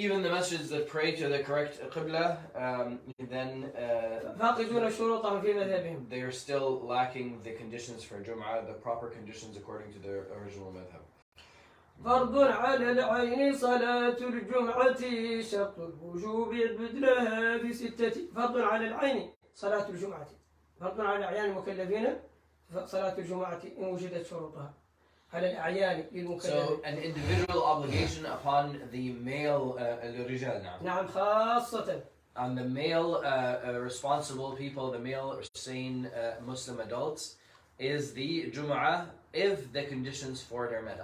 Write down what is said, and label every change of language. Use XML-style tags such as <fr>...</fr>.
<en>Even the masjids that pray to the correct qibla, then they are still lacking the conditions for Jum'ah, the proper conditions according to the original madhab.</en> <ar>فرض على العين صلاة الجمعة، شرط الوجوب يثبت لها في 6. فرض على العين صلاة الجمعة، فرض على الأعيان المكلفين صلاة الجمعة إن وجدت شروطها. على الأعيان للمكلفين.</ar> <en>So an individual obligation upon the male</en> <ar>الرجال نعم. نعم خاصة.</ar> <en>On the male responsible people, the male sane Muslim adults, is the Jumu'ah if the conditions for it are met.</en>